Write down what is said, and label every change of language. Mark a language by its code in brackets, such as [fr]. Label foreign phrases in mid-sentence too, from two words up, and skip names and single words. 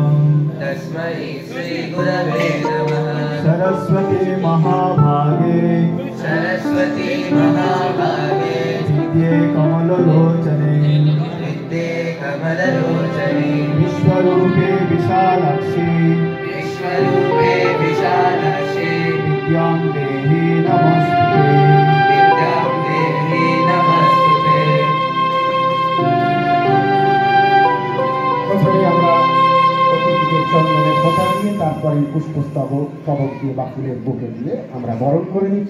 [sa] सरस्वती महाभागे विद्ये कमललोचने विश्वरूपे विशालाक्षी विद्यां देहि नमस्ते। [bn] প্রথমে আমরা অতিথিকে চন্দনের ফোঁটা দিয়ে তারপরে পুষ্পস্তবক দিয়ে বা ফুলের বুকে দিয়ে আমরা বরণ করে নিচ্ছি।